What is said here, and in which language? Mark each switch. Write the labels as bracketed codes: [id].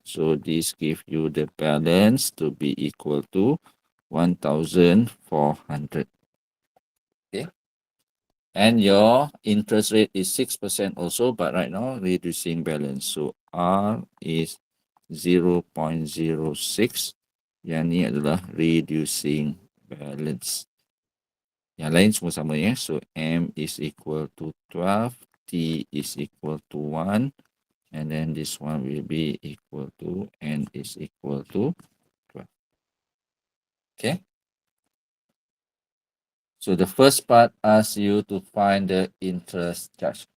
[en] So this gives you the balance to be equal to 1,400. Okay. And your interest rate is 6% also, but right now reducing balance. So R is 0.06. [ms] Yang ni adalah reducing balance. Yang lain semua sama ya. [en] So M is equal to 12, T is equal to 1, and then this one will be equal to N is equal to 12. Okay. So the first part asks you to find the interest charge.